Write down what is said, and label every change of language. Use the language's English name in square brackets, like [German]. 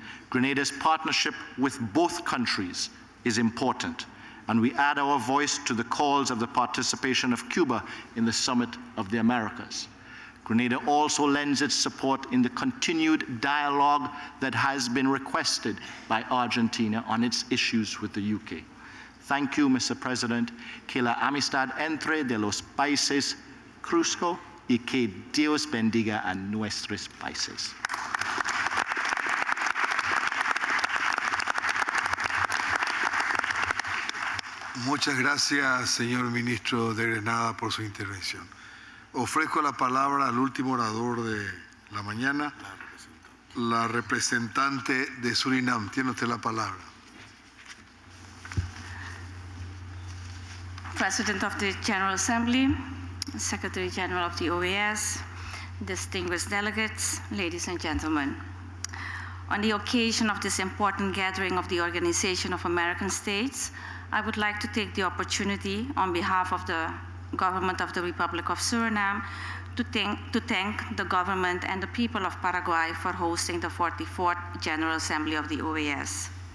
[English] Grenada's partnership with both countries is important, and we add our voice to the calls of the participation of Cuba in the Summit of the Americas. Grenada also lends its support in the continued dialogue that has been requested by Argentina on its issues with the UK. Thank you, Mr. President. [Spanish] Que la amistad entre de los países crezca y que Dios bendiga a nuestros países. Muchas gracias, señor ministro de Grenada, por su intervención. Ofrezco la palabra al último orador de la mañana, la representante de Surinam. Tiene usted la palabra. [English] President of the General Assembly, Secretary General of the OAS, distinguished delegates, ladies and gentlemen. On the occasion of this important gathering of the Organization of American States, I would like to take the opportunity on behalf of the government of the Republic of Suriname to thank the government and the people of Paraguay for hosting the 44th General Assembly of the OAS.